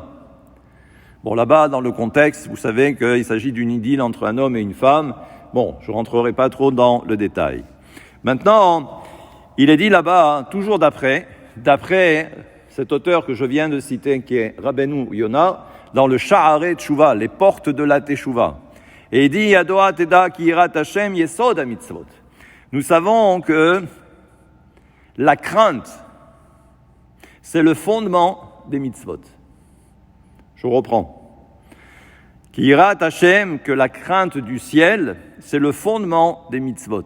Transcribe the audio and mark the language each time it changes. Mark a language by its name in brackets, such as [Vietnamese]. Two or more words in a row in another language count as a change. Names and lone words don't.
[French] Bon, là-bas, dans le contexte, vous savez qu'il s'agit d'une idylle entre un homme et une femme. Bon, je ne rentrerai pas trop dans le détail. Maintenant, il est dit là-bas, toujours d'après cet auteur que je viens de citer, qui est Rabbeinu Yonah, dans le Sha'arei Teshuva, les portes de la Teshuva. Et il dit, [Hebrew] ידוע תדע כי יראת השם יסוד המצוות. [French] Nous savons que la crainte, c'est le fondement des mitzvot. Je reprends. [Hebrew] כי יראת השם, [French] que la crainte du ciel, c'est le fondement des mitzvot.